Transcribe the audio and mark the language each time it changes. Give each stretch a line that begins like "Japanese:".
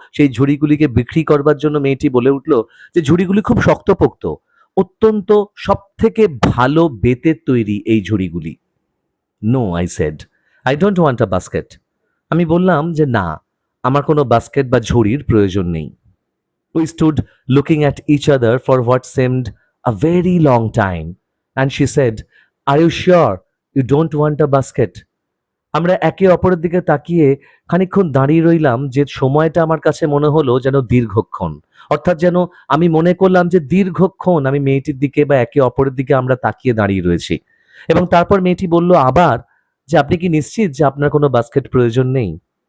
Bangla: সেই ঝুড়িগুলিকে বিক্রি করবার জন্য মেয়েটি বলে উঠল যে ঝুড়িগুলি খুব শক্তপোক্ত, অত্যন্ত সব থেকে ভালো বেতের তৈরি এই ঝুড়িগুলি।
English: No, I said, I don't want a basket.
Bangla: আমি বললাম যে না, আমার কোনো বাস্কেট বা ঝুড়ির প্রয়োজন নেই।
English: We stood looking at each other for what seemed a very long time, and she said, are you sure you don't want a basket?
Bangla: আমরা একে অপরের দিকে তাকিয়ে খানিকক্ষণ দাঁড়িয়ে রইলাম, যে সময়টা আমার কাছে মনে হলো যেন দীর্ঘক্ষণ। অর্থাৎ যেন আমি মনে করলাম যে দীর্ঘক্ষণ আমি মেয়েটির দিকে বা একে অপরের দিকে আমরা তাকিয়ে দাঁড়িয়ে রয়েছি। এবং তারপর মেয়েটি বলল আবার যে আপনি কি নিশ্চিত যে আপনার কোনো বাস্কেট প্রয়োজন নেই?